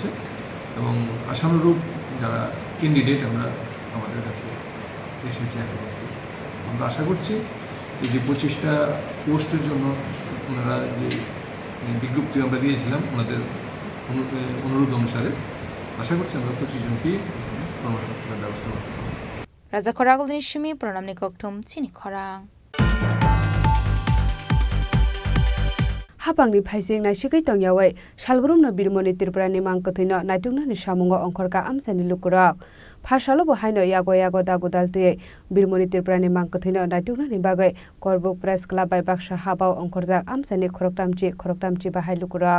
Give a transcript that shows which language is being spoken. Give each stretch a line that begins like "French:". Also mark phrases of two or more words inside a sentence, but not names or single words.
Bangla: এবং আশানুরূপ যারা ক্যান্ডিডেট আমাদের কাছে এসেছে এখন আমরা আশা করছি এই যে 25টা পোস্টের জন্য ওনারা যে বিজ্ঞপ্তি আমরা দিয়েছিলাম ওনাদের অনুরোধ অনুসারে আশা করছি আমরা 25 জনকেই কর্মসংস্থানের ব্যবস্থা করতে পারব।
Kok Borok: রাজা খরাগলনি সিমি প্রণামনি ককথম চিনি খরাং हापांगनि फाइसिं नाइसिकै तंगयावै सालब्रुमनो बिरमनि त्रिपुरानि मांकथैनो नाइटुंनानि सामुंग अंखरका आमसानि लुकुरक फासालो बहायनो यागो दागुदालतै बिरमनि त्रिपुरानि मांकथैनो नाइटुंनानि बागै करबुक प्रेस क्लाब बाय बाक्सा हाबाव अंखरजाक आमसानि खरकटामचि बाहाय लुकुरक